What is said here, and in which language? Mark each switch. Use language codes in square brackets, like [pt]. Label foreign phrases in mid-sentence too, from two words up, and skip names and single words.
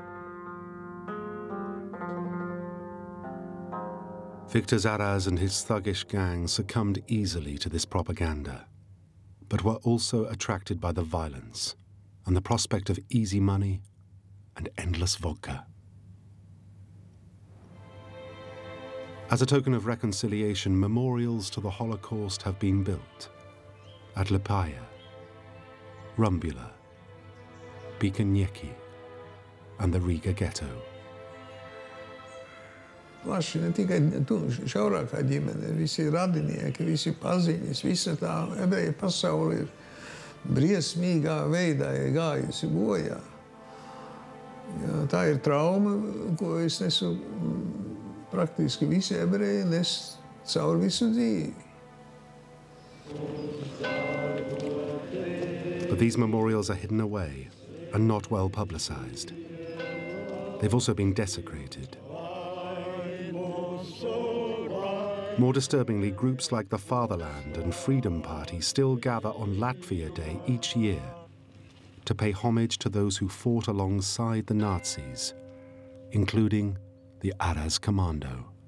[en] Viktors Arājs and his thuggish gang succumbed easily to this propaganda, but were also attracted by the violence and the prospect of easy money and endless vodka. As a token of reconciliation, memorials to the Holocaust have been built at Liepāja, Rumbula, Piekanieki, and the Riga ghetto. [lv] Plaši ne tikai šaurākā ģimene, visi radinieki, visi paziņas, visa tā ebreju pasaule ir briesmīgā veidā gājusi bojā. Jā, tā ir trauma, ko es nesu praktiski visi ebreji nes caur visu dzīvi. [en] But these memorials are hidden away and not well publicized. They've also been desecrated. More disturbingly, groups like the Fatherland and Freedom Party still gather on Latvia Day each year to pay homage to those who fought alongside the Nazis, including the Arajs Kommando.